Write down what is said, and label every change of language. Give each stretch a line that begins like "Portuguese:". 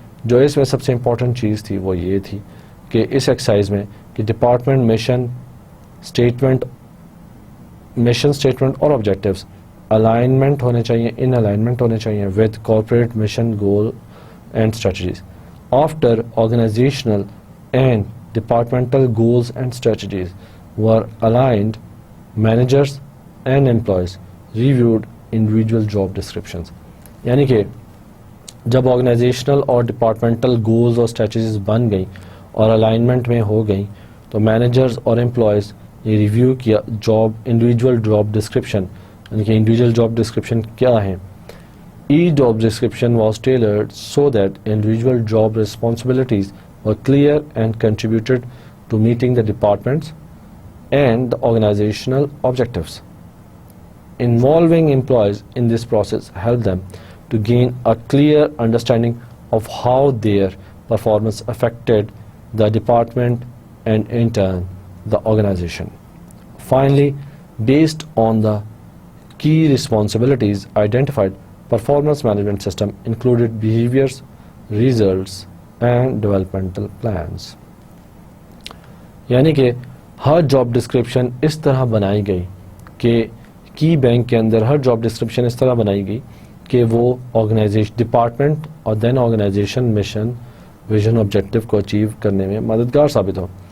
Urdu: جو اس میں سب سے امپورٹنٹ چیز تھی وہ یہ تھی کہ اس ایکسرسائز میں کہ ڈپارٹمنٹ مشن اسٹیٹمنٹ اور آبجیکٹیوز الائنمنٹ ہونے چاہیے، ان الائنمنٹ ہونے چاہیے
English: With corporate mission goal and strategies. After organizational and departmental goals and strategies were aligned, managers and employees reviewed individual job descriptions.
Urdu: یعنی کہ جب آرگنائزیشنل اور ڈپارٹمنٹل گولز اور اسٹریٹجیز بن گئیں اور الائنمنٹ میں ہو گئیں تو مینیجرز اور امپلائیز یہ ریویو کیا انڈیویجول جاب ڈسکرپشن، یعنی کہ انڈیویجول جاب ڈسکرپشن کیا ہے.
English: Each job description was tailored so that individual job responsibilities were clear and contributed to meeting the department's and the organizational objectives. Involving employees in this process helped them to gain a clear understanding of how their performance affected the department and in turn the organization. Finally, based on the key responsibilities identified, performance management system included behaviors, results and developmental plans.
Urdu: یعنی کہ ہر job description اس طرح بنائی گئی کہ کی bank کے اندر ہر job description اس طرح بنائی گئی کہ وہ آرگنائزیشن ڈپارٹمنٹ اور دین آرگنائزیشن مشن ویژن آبجیکٹو کو اچیو کرنے میں مددگار ثابت ہو.